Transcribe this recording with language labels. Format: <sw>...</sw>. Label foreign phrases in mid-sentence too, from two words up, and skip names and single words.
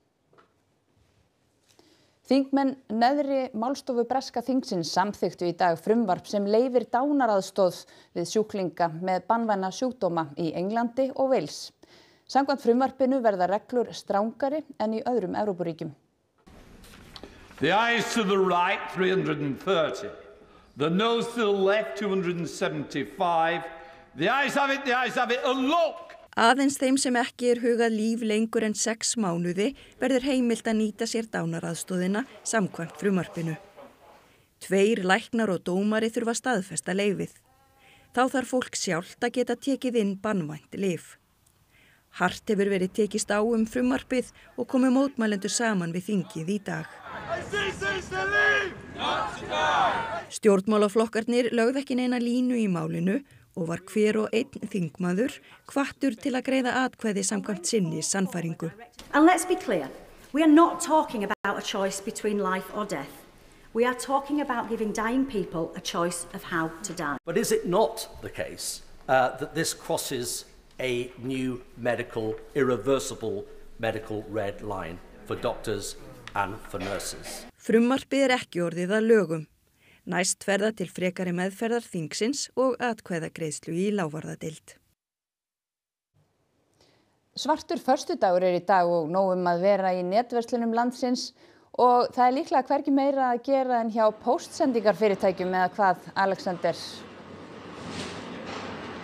<is>Þingmenn neðri málstofu breska þingsins samþykktu í dag frumvarp sem leyfir dánaraðstoð við sjúklinga með banvæna sjúkdóma í Englandi og Wales. Samkvæmt frumvarpinu verða reglur strangari en í öðrum Evrópuríkjum.</is> <en>The ayes to the right, 330. The noes to the left, 275. The ayes have it, and look!</en> <is>Aðeins þeim sem ekki hugað líf lengur en 6 mánuði verður heimilt að nýta sér dánaraðstoðina samkvæmt frumvarpinu. 2 læknar og dómari þurfa að staðfesta leyfið. Þá þarf fólk sjálft að geta tekið inn banvænt lyf. Hart hefur verið tekist á frumvarpið og komið mótmælendur saman við þingið í dag. Stjórnmálaflokkarnir lögðu ekki neina línu í málinu og var hver og einn þingmaður hvattur til að greiða atkvæði samkvæmt sinni sannfæringu.</is> <en>And let's be clear, we are not talking about a choice between life or death. We are talking about giving dying people a choice of how to die. But is it not the case that this crosses a new irreversible medical red line for doctors and for nurses?</en> <is>Frumvarpið er ekki orðið að lögum. Næst verða til frekari meðferðar þingsins og atkvæðagreiðslu í lágvarðadeild. Svartur föstudagur er í dag og nóg að vera í netverslunum landsins og það er líklega hvergi meira að gera en hjá póstsendingarfyrirtækjum eða hvað, Alexander?</is>